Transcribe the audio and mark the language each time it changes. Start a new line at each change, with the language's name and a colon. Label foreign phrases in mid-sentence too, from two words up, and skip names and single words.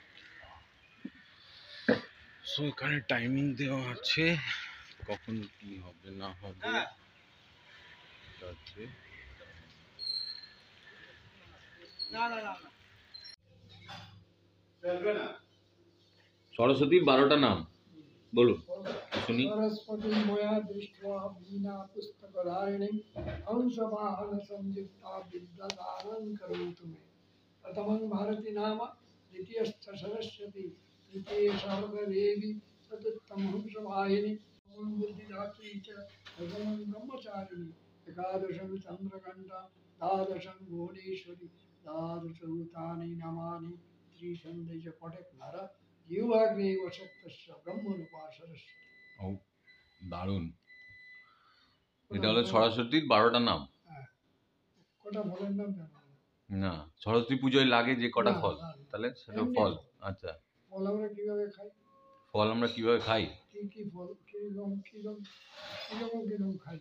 Bangla: সো এখানে টাইমিং দেওয়া আছে কখন কি হবে না হবে। সরস্বতীর 12টা নাম বলো শুনি।
Sanskrit: सरस्वती मया दृष्ट्वा वीणा पुस्तकधारिणीं हंसवाहन संयुक्ता विद्यादानं करोतु मे। प्रथमं भारती नाम, द्वितीयश्च सरस्वती, तृतीये शारदादेवी, चतुर्थं हंसवाहिनी, नवमं बुद्धिदात्री च, दशमं ब्रह्मचारिणी, एकादशं चन्द्रघण्टा, द्वादशं भुवनेश्वरी, द्वादशभूतानि नामानि, त्रिसन्धि च पठेत् नरः जीवाग्ने वसक्तस्य ब्रह्मरूपा सरस्वती।
Bangla: ও দারুণ। এটা হলো সরস্বতীর 12টা নাম। কটা ফলের নাম জানো না, সরস্বতী পুজোয় লাগে যে কটা ফল, তাহলে সেটা ফল। আচ্ছা, ফল আমরা কিভাবে খাই? ফল আমরা কিভাবে খাই? কি ফল, কিরকম খাই?